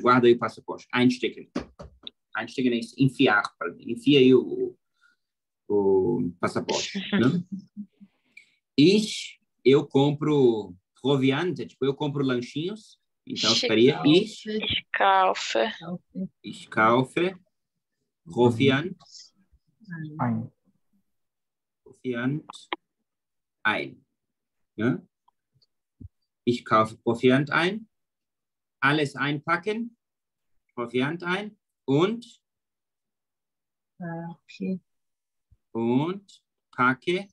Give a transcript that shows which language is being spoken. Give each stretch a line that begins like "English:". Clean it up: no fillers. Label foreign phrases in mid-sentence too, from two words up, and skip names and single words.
Portuguese: Guarda aí o passaporte. Einstecken. Einstecken é enfiar, enfia aí o passaporte. Né? Eu compro Proviant, tipo, eu compro lanchinhos, então ficaria
German: Ich kaufe Proviant ein. Ja? Ich kaufe Proviant ein, alles einpacken, Proviant ein und packe